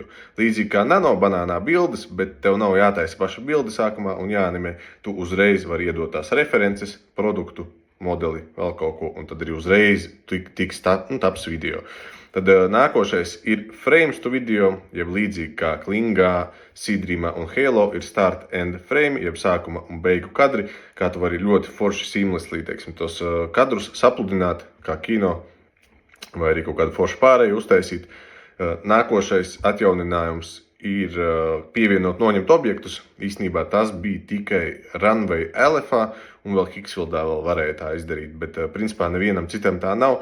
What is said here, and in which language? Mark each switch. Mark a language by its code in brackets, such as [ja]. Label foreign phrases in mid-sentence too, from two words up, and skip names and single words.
[lv] Līdzīgi kā nano banānā bildes, bet tev nav jātaisa paša bilde sākumā un jāanimē. Tu uzreiz vari iedot tās references, produktu, modeli, vēl kaut ko, un tad arī uzreiz tiks taps video. Tad nākošais ir [en] frames to video, [lv] jeb līdzīgi kā Klingā, Seedreamā un Halo ir [en] start and frame, [lv] jeb sākuma un beigu kadri, kā tu vari ļoti forši seamlessly, tos kadrus sapludināt, kā kino, vai arī kaut kādu foršu pārēju uztaisīt. Nākošais atjauninājums ir pievienot noņemt objektus. Īstenībā tas bija tikai Runway LF-ā, un vēl Hixvildā vēl varēja tā izdarīt, bet principā nevienam citam tā nav.